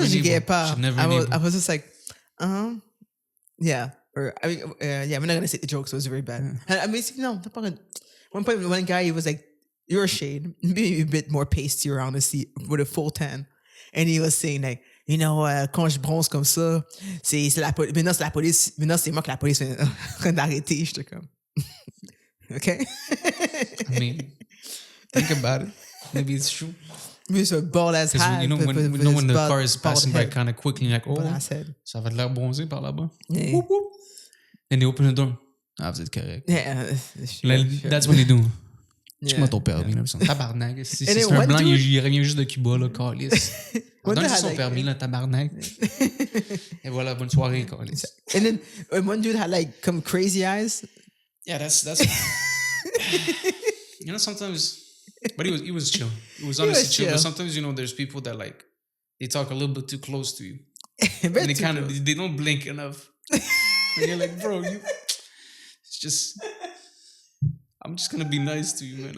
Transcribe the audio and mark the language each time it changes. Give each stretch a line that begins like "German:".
English: I was just like, yeah. Or I mean, yeah. We're not gonna say the jokes. So it was very bad. I mean, no. One point, one guy he was like, "You're a shade, maybe a bit more pasty around the seat with a full tan," and he was saying like, you know,
French: quand je bronze comme ça, c'est la police. Maintenant c'est la police. Maintenant c'est moi que la police vient d'arrêter. J'étais comme, okay.
English: I mean, think about it. Maybe it's true. Maybe it's a bald ass hat. You know when the car is passing by kind of quickly, like, oh,
French: ça va de l'air bronzé par là-bas.
English: Yeah. Whoop, whoop. And they open the door.
French: Ah, vous êtes correct.
English: Yeah, That's when they do. Yeah.
French: Tu m'as ton permis, là. Tabarnak. Si c'est un blanc, il revient juste de Cuba, là, calice. Donne son permis, là, tabarnak. Et voilà, bonne soirée, calice.
English: And then one dude had like some crazy eyes. Yeah, that's you know, sometimes, but he was chill. He was honestly chill. But sometimes, you know, there's people that like, they talk a little bit too close to you. And they don't blink enough. And you're like, bro, it's just, I'm just gonna be nice to you, man.